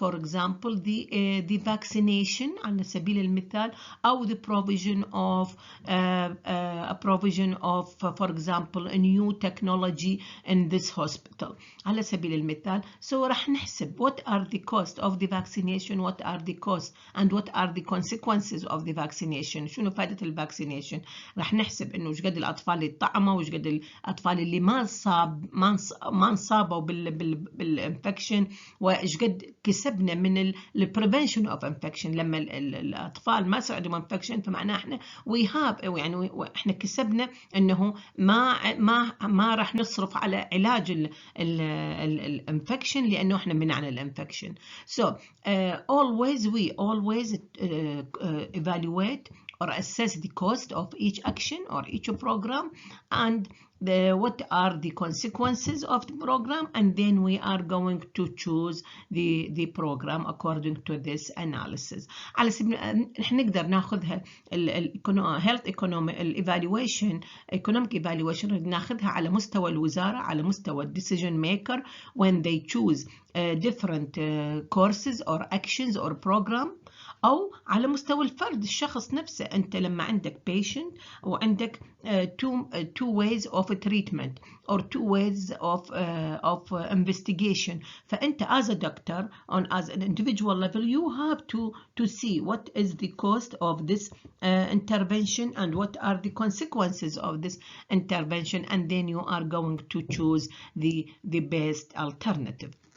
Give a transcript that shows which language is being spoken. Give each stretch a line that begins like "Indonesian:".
English: For example, the vaccination
Arabic: على سبيل المثال, أو
English: the provision of for example a new technology in this hospital
Arabic: على سبيل المثال.
English: So
Arabic: راح نحسب
English: what are the cost of the vaccination, what are the costs and what are the consequences of the vaccination.
Arabic: شنو فائدة الفاكسينيشن؟ راح نحسب إنه وش قد الأطفال اللي طعموا وش قد الأطفال اللي ما انصابوا بالانفكشن، وايش قد كسبنا من البريفنشن اوف انفكشن. لما الاطفال ما صعدوا من انفكشن فمعناه احنا يعني احنا كسبنا انه ما راح نصرف على علاج الانفكشن لانه احنا منعنا الانفكشن.
English: So we always evaluate or assess the cost of each action or each program and what are the consequences of the program, and then we are going to choose the program according to this analysis.
Arabic: على سبيل نحن نقدر ناخذها
English: health economic evaluation economic evaluation
Arabic: ناخذها على مستوى الوزارة، على مستوى
English: decision maker when they choose different courses or actions or program،
Arabic: أو على مستوى الفرد الشخص نفسه. أنت لما عندك
English: patient
Arabic: وعندك
English: two ways of treatment or two ways of investigation،
Arabic: فأنت
English: as a doctor as an individual level you have to see what is the cost of this intervention and what are the consequences of this intervention, and then you are going to choose the best alternative.